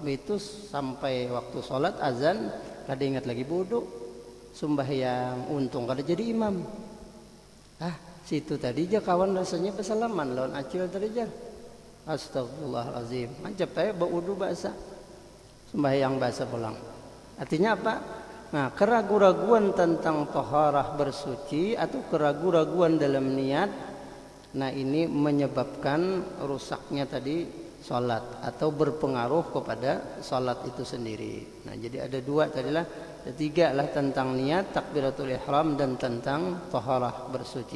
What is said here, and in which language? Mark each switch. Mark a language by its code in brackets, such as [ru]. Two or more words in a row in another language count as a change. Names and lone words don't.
[bjn] Itu sampai waktu sholat azan kada ingat lagi baudu. Sembahyang untung kada jadi imam. Situ tadi aja kawan rasanya bersalaman lawan acil tadi aja. [ar] Astagfirullahalazim. [bjn] Macam saya baudu bahasa. Sembahyang bahasa pulang. [id] Artinya apa? Nah, keraguan-raguan tentang taharah bersuci atau keraguan-raguan dalam niat, nah ini menyebabkan rusaknya tadi salat atau berpengaruh kepada salat itu sendiri. Nah, jadi ada dua tadilah, tiga lah tentang niat, takbiratul ihram dan tentang taharah bersuci.